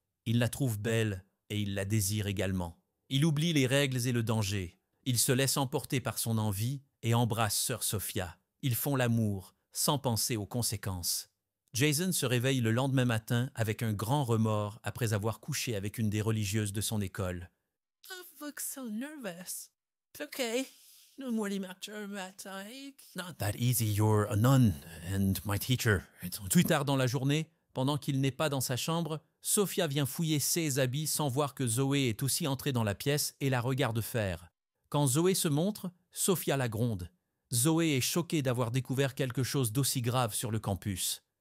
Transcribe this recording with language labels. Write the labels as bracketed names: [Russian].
[French] Il la trouve belle et il la désire également. Il oublie les règles et le danger. Il se laisse emporter par son envie et embrasse sœur Sophia. Ils font l'amour, sans penser aux conséquences. Jason se réveille le lendemain matin avec un grand remords après avoir couché avec une des religieuses de son école. [English] I look so nervous. But okay. No more Not that easy, you're a nun and my teacher. [French] Plus tard dans la journée, pendant qu'il n'est pas dans sa chambre, Sophia vient fouiller ses habits sans voir que Zoé est aussi entrée dans la pièce et la regarde faire. Quand Zoé se montre, Sophia la gronde. Zoé est choquée d'avoir découvert quelque chose d'aussi grave sur le campus.